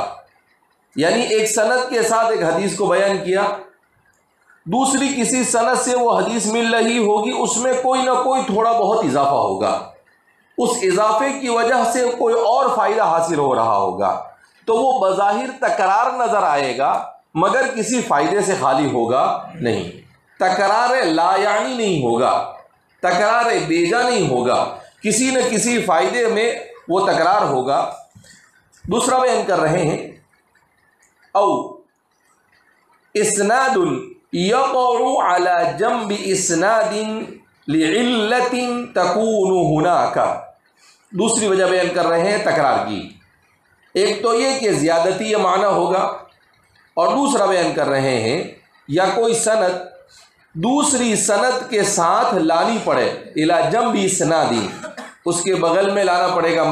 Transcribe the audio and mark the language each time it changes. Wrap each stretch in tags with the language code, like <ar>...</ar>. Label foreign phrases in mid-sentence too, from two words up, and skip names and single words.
<ur>یعنی ایک سند کے ساتھ ایک حدیث کو بیان کیا، دوسری کسی سند سے وہ حدیث مل رہی ہوگی، اس میں کوئی نہ کوئی تھوڑا بہت اضافہ ہوگا، اس اضافے کی وجہ سے کوئی اور فائدہ حاصل ہو رہا ہوگا، تو وہ بظاہر تکرار نظر آئے گا مگر کسی فائدے سے خالی ہوگا نہیں. تکرار</ur> <ar>لا یعنی</ar> <ur>نہیں ہوگا، تکرار بیجا نہیں ہوگا، کسی نہ کسی فائدے میں وہ تکرار ہوگا. دوسرا بیان کر رہے ہیں</ur> <ar>او اسناد یقع علی جنب اسناد لعلت تکون ہناک.</ar> <ur>دوسری وجہ بیان کر رہے ہیں تکرار کی. ایک تو یہ کہ زیادتی معنی ہوگا، اور دوسرا بیان کر رہے ہیں یا کوئی سند دوسری سند کے ساتھ لانی پڑے،</ur> <ar>الی جنب اسناد،</ar> <ur>اس کے بغل میں لانا پڑے گا.</ur>